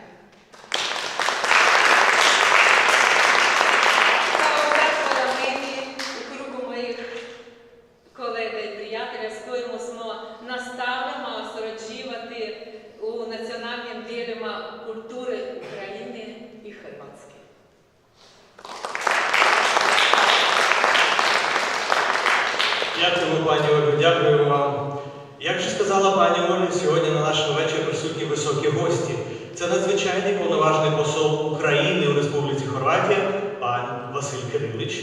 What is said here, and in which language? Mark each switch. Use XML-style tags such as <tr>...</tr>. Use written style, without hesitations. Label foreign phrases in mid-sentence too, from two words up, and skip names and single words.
<hr>Kao zahvala meni u krugu mojih kolega i prijatelja s kojima smo nastavljamo surađivati u nacionalnim dijelima kulture Ukrajine i Hrvatske.</hr> <uk>Дякуємо, пані Ольго, дякую вам. Як вже сказала пані Ольга, сьогодні на нашому вечорі присутні високі гості. Це надзвичайний повноважний посол України у Республіці Хорватія, пан Василь Кирилич.</uk>